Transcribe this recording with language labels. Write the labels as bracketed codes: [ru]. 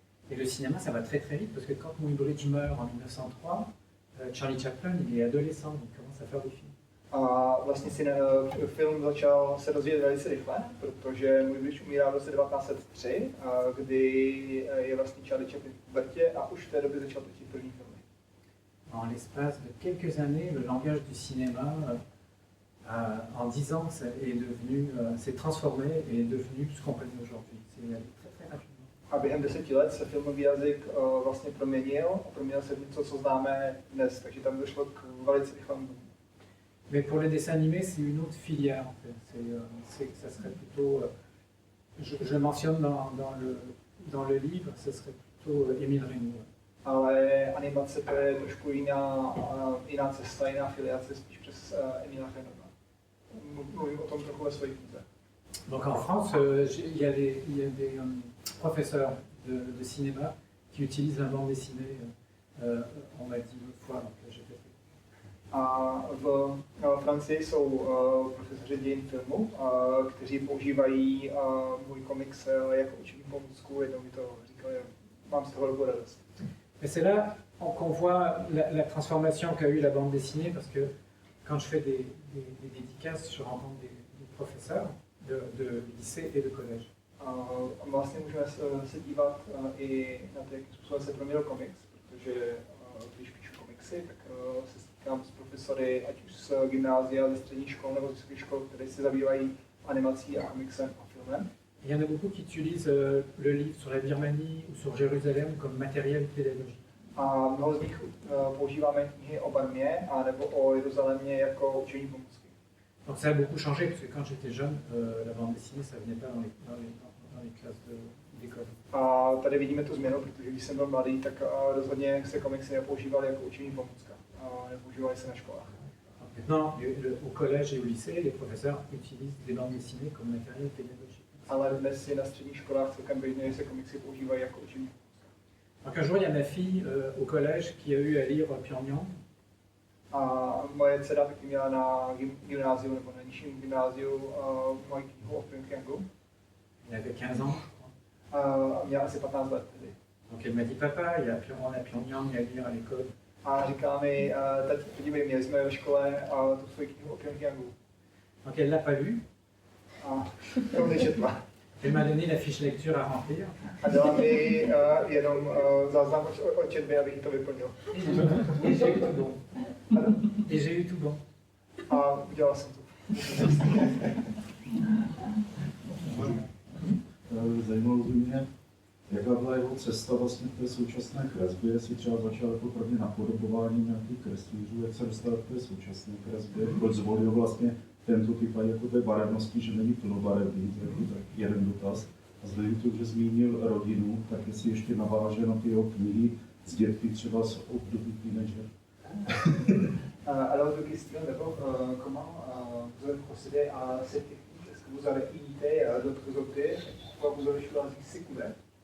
[fr] Et le cinéma, ça va très très vite, parce que quand Muybridge meurt en 1903, Charlie Chaplin, il est adolescent, il commence à faire des films. [cs] A vlastně film začal se rozvíjet velice rychle, protože Muybridge umírá v roce 1903, kdy je vlastně Charlie Chaplin v pubertě a už v té době začal točit první filmy. [fr] En l'espace de quelques années, le langage du cinéma, en 10 ans, s'est transformé et est devenu ce qu'on connaît aujourd'hui. C'est allé très très rapidement. [cs] A během 10 let se filmový jazyk vlastně proměnil a proměnil se v něco, co známe dnes, takže tam došlo k velice rychlému boomu. [fr] Mais pour les dessins animés, c'est une autre filière en fait. Ça serait plutôt, je le mentionne dans le livre, ce serait plutôt Émile Reynaud. [cs] Ale animace to je trošku jiná cesta, jiná filiace, spíš přes Émila Reynauda. Mluvím o tom trochu ve své knize. [fr] Donc en France, il y a des professeurs de cinéma qui utilisent la bande dessinée. On m'a dit l'autre fois, donc j'ai fait. [cs] A v Francii jsou profesoři dějin filmu, kteří používají můj komiks jako učební pomůcku, jednou mi to říkali, mám z toho velkou radost. [fr] Mais c'est là qu'on voit la transformation qu'a eu la bande dessinée, parce que quand je fais des dédicaces, je rencontre des professeurs de lycée et de collège. [cs] Vlastně můžeme se dívat i na to, jakým způsobem se proměnil komiks, protože když píšu komiksy, tak se stýkám s profesory, ať už z gymnázia, ze středních škol nebo z vysokých škol, které se zabývají animací a komiksem a filmem. [fr] Il y en a beaucoup qui utilisent le livre sur la Birmanie ou sur Jérusalem comme matériel pédagogique. [cs] A mnoho z nich používáme knihy o Barmě a nebo o Jeruzalémě jako učení pomůcky. [fr] Donc ça a beaucoup changé, parce que quand j'étais jeune, la bande dessinée, ça venait pas dans les classes d'école. [cs] A tady vidíme tu změnu, protože když jsem byl mladý, tak rozhodně se komiksy nepoužívaly jako učení pomůcka. Nepoužívaly se na školách. [fr] Maintenant, au collège et au lycée, les professeurs utilisent des bandes dessinées comme matériel pédagogique. [cs] Ale dnes je na středních školách celkem běžné, že se komiksy používají jako učení pomůcka. [fr] Donc un jour, il y a ma fille au collège qui a eu à lire Pyongyang. [cs] A moje dcera taky měla na gymnáziu nebo na nižším gymnáziu moji knihu o Pyongyangu. [fr] Elle avait 15 ans, je crois. [cs] A měla asi 15 let tedy. [fr] Donc elle m'a dit, papa, on a Pyongyang à lire à l'école. [cs] A říká mi, tati, podívej, měli jsme ve škole tu svoji knihu o Pyongyangu. [fr] Donc elle l'a pas lu. [cs] A to nečetla. [fr] Elle m'a donné la fiche lecture à remplir. [cs] A dala mi jenom záznam o četbě, abych jí to vyplnil. [fr] Et j'ai eu tout bon. Et j'ai eu tout bon. [cs] A udělal jsem to. Zajímalo by mě, jaká byla jeho cesta vlastně k té současné kresbě, jestli třeba začal jako prvně napodobováním nějakých kreslířů, jak se dostal k té současné kresbě, proč zvolil vlastně tento typ jako té barevnosti, že není plnobarevný, to je jako tak jeden dotaz. A vzhledem k tomu, že zmínil rodinu, tak jestli ještě naváže na ty jeho knihy z dětky třeba z období teenager. [fr] Alors, deux questions. D'abord, comment vous avez procédé à cette technique? Est-ce que vous avez imité d'autres auteurs? Pourquoi vous avez choisi ces couleurs?